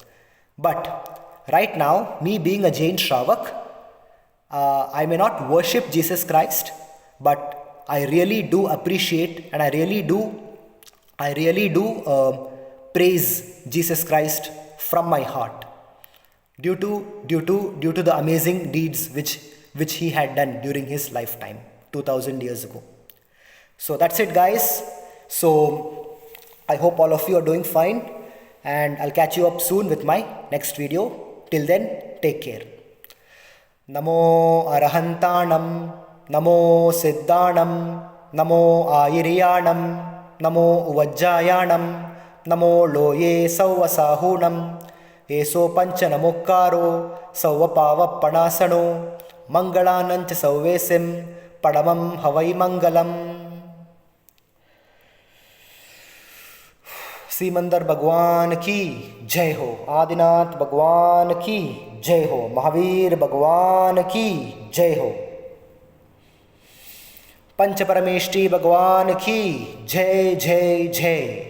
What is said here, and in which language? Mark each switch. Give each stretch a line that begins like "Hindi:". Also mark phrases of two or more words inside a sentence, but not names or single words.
English: But right now, me being a Jain Shravak, I may not worship Jesus Christ, but I really do appreciate, and I really do praise Jesus Christ from my heart, due to the amazing deeds which he had done during his lifetime 2000 years ago. So that's it, guys. So I hope all of you are doing fine, and I'll catch you up soon with my next video. Till then, take care.
Prakrit languages: णमो अरिहंताणं, णमो सिद्धाणं, णमो आयरियाणं, णमो उवज्झायाणं, णमो लोए सव्वसाहूणं, एसो पंचणमुक्कारो, सव्वपावप्पणासणो, मंगलाणंच सव्वेसिं, पढमं हवइ मंगलं.
Hindi: सीमंदर भगवान की जय हो, आदिनाथ भगवान की जय हो, महावीर भगवान की जय हो, पंच परमेष्टि भगवान की जय जय जय।